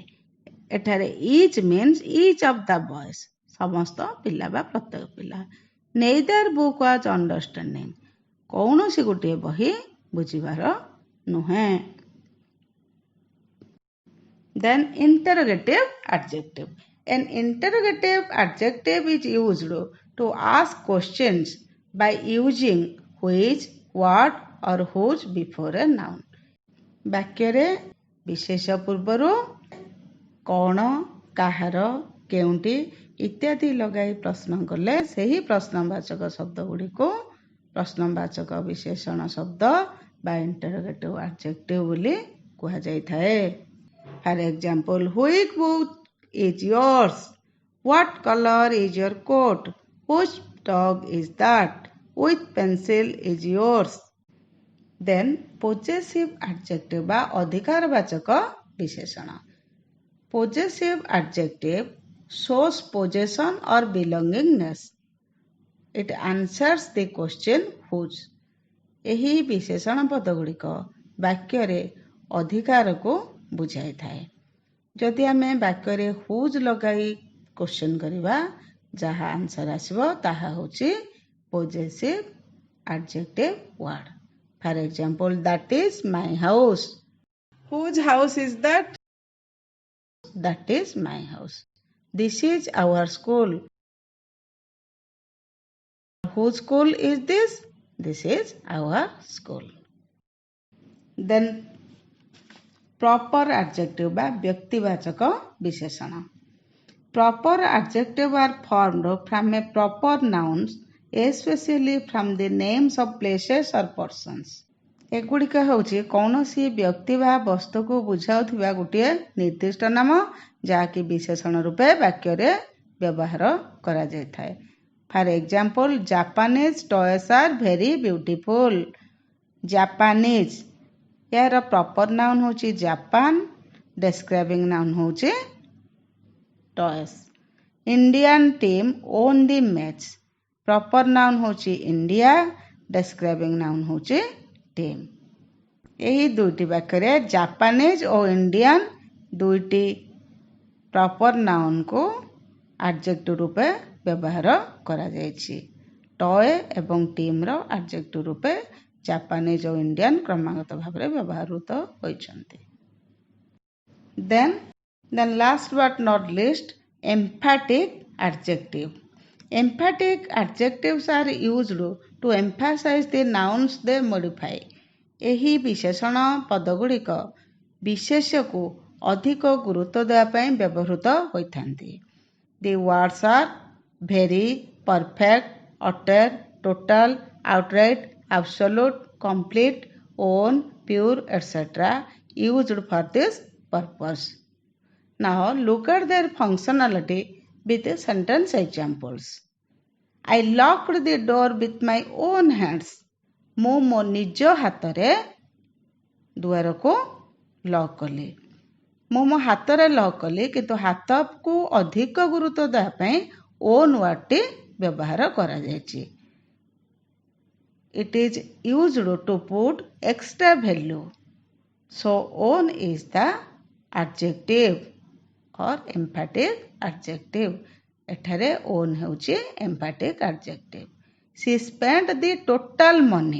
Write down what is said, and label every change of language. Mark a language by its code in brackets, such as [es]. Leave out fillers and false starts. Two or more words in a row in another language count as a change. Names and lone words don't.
[en] ଏଠାରେ each means each of the boys। [or] ସମସ୍ତ ପିଲା ବା ପ୍ରତ୍ୟେକ ପିଲା। [en] Neither book was understanding। [or] କୌଣସି ଗୋଟିଏ ବହି ବୁଝିବାର ନୁହେଁ। [en] Then interrogative adjective. An interrogative adjective is used to ask questions by using which, what or whose before a noun। [or] ବାକ୍ୟରେ ବିଶେଷ ପୂର୍ବରୁ କ'ଣ, କାହାର, କେଉଁଠି ଇତ୍ୟାଦି ଲଗାଇ ପ୍ରଶ୍ନ କଲେ ସେହି ପ୍ରଶ୍ନବାଚକ ଶବ୍ଦ ଗୁଡ଼ିକୁ ପ୍ରଶ୍ନବାଚକ ବିଶେଷଣ ଶବ୍ଦ ବା [en] interrogative adjective [or] ବୋଲି କୁହାଯାଇଥାଏ। [en] For example, which book is yours? What color is your coat? Whose dog is that? Which pencil is yours? Then possessive adjective [or] ବା ଅଧିକାରବାଚକ ବିଶେଷଣ। [en] Possessive adjective shows possession or belongingness. It answers the question whose। [or] ଏହି ବିଶେଷଣ ପଦ ଗୁଡ଼ିକ ବାକ୍ୟରେ ଅଧିକାରକୁ ବୁଝାଇଥାଏ। ଯଦି ଆମେ ବାକ୍ୟରେ whose ଲଗାଇ କ୍ୱେଶ୍ଚନ କରିବା ଯାହା ଆନ୍ସର ଆସିବ ତାହା ହେଉଛି [en] possessive adjective word। For example, that is my house. Whose house is that? That is my house. This is our school. Whose school is this? This is our school. Then proper adjective [or] ବା ବ୍ୟକ୍ତିବାଚକ ବିଶେଷଣ। [en] Proper adjective are formed from a proper nouns, especially from the names of places or persons। [or] ଏଗୁଡ଼ିକ ହେଉଛି କୌଣସି ବ୍ୟକ୍ତି ବା ବସ୍ତୁକୁ ବୁଝାଉଥିବା ଗୋଟିଏ ନିର୍ଦ୍ଦିଷ୍ଟ ନାମ ଯାହାକି ବିଶେଷଣ ରୂପେ ବାକ୍ୟରେ ବ୍ୟବହାର କରାଯାଇଥାଏ। [en] For example, Japanese toys are very beautiful। [or] Japanese ଏହାର [en] proper noun [or] ହେଉଛି ଜାପାନ, [en] describing noun [or] ହେଉଛି ଟଏସ୍। [en] Indian team won the match. proper noun [or] ହେଉଛି ଇଣ୍ଡିଆ, [en] describing noun [or] ହେଉଛି ଟିମ୍। ଏହି ଦୁଇଟି ବାକ୍ୟରେ ଜାପାନିଜ୍ ଓ ଇଣ୍ଡିଆନ୍ ଦୁଇଟି [en] proper nounକୁ [or] ଆଡଜେକ୍ଟିଭ୍ ରୂପେ ବ୍ୟବହାର କରାଯାଇଛି। ଟଏ ଏବଂ ଟିମ୍ର ଆଡଜେକ୍ଟିଭ୍ ରୂପେ ଜାପାନିଜ୍ ଓ ଇଣ୍ଡିଆନ୍ କ୍ରମାଗତ ଭାବରେ ବ୍ୟବହୃତ ହୋଇଛନ୍ତି। [en] Then last but not least, emphatic adjective. Emphatic adjectives are used to emphasize the nouns they modify। [or] ଏହି ବିଶେଷଣ ପଦଗୁଡ଼ିକ ବିଶେଷ୍ୟକୁ ଅଧିକ ଗୁରୁତ୍ୱ ଦେବା ପାଇଁ ବ୍ୟବହୃତ ହୋଇଥାନ୍ତି। [en] The words are very, perfect, utter, total, outright, absolute, complete, own, pure, etc. used for this purpose. Now look at their functionality with sentence examples. I locked the door with my own hands। [or] ମୁଁ ମୋ ନିଜ ହାତରେ ଦୁଆରକୁ ଲକ୍ କଲି। ମୁଁ ମୋ ହାତରେ ଲକ୍ କଲି କିନ୍ତୁ ହାତକୁ ଅଧିକ ଗୁରୁତ୍ୱ ଦେବା ପାଇଁ [en] own wordଟି [or] ବ୍ୟବହାର କରାଯାଇଛି। [en] It is used to put extra value. So own is the adjective or emphatic adjective। [or] ଏଠାରେ own ହେଉଛି [en] emphatic adjective। She spent the total money।